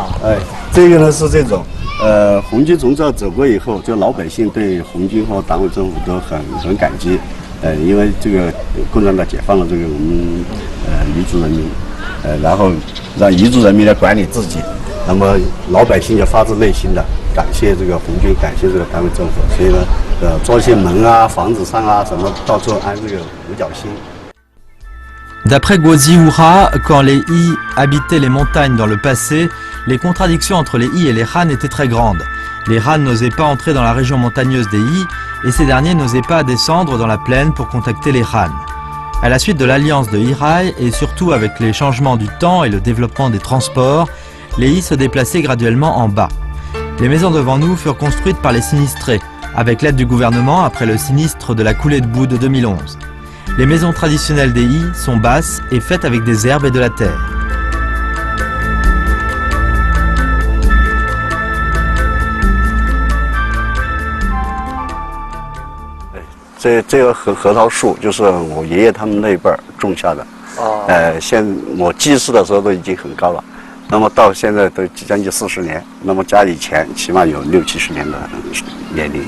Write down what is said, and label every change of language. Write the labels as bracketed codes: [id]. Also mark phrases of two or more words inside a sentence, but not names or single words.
[zh] 这个呢是这种，红军从这儿走过以后，就老百姓对红军和党委政府都很感激，因为这个共产党解放了这个我们彝族人民，然后让彝族人民来管理自己，那么老百姓就发自内心的感谢这个红军，感谢这个党委政府，所以呢。做一些门啊、房子上啊，什么到处安这个五角星。 [fr] D'après Guozi Hura, quand les Yi habitaient les montagnes dans le passé, les contradictions entre les Yi et les Han étaient très grandes. Les Han n'osaient pas entrer dans la région montagneuse des Yi et ces derniers n'osaient pas descendre dans la plaine pour contacter les Han. À la suite de l'alliance de Hirai et surtout avec les changements du temps et le développement des transports, les Yi se déplaçaient graduellement en bas. Les maisons devant nous furent construites par les sinistrés, avec l'aide du gouvernement après le sinistre de la coulée de boue de 2011. Les maisons traditionnelles des Yi sont basses et faites avec des herbes et de la terre. [zh] 这个核桃树就是我爷爷他们那一辈儿种下的。现我记事的时候都已经很高了，那么到现在都将近40年，那么加以前起码有60、70年的年龄。